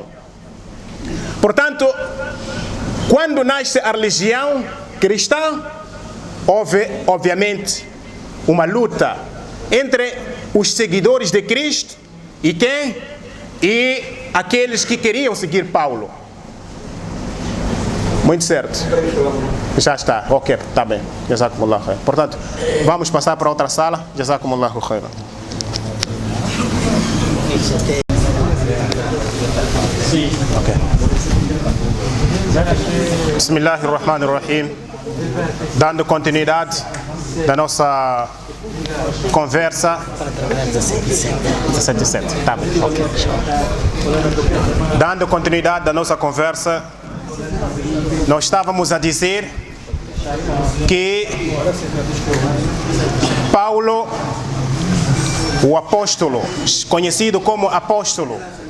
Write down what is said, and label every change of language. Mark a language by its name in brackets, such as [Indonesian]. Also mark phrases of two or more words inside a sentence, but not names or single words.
[Portuguese] Portanto, quando nasce a religião cristã, houve, obviamente, uma luta entre os seguidores de Cristo e quem? E aqueles que queriam seguir Paulo. Muito certo. Já está. Ok, está bem. [Arabic] جزاكم الله خير. [Portuguese] Portanto, vamos passar para outra sala. [Arabic] جزاكم الله خير. Ok. بسم الله الرحمن الرحيم. [Portuguese] Dando continuidade da nossa conversa. 17. Tá bem, ok. Dando continuidade da nossa conversa, nós estávamos a dizer que Paulo, o apóstolo, conhecido como apóstolo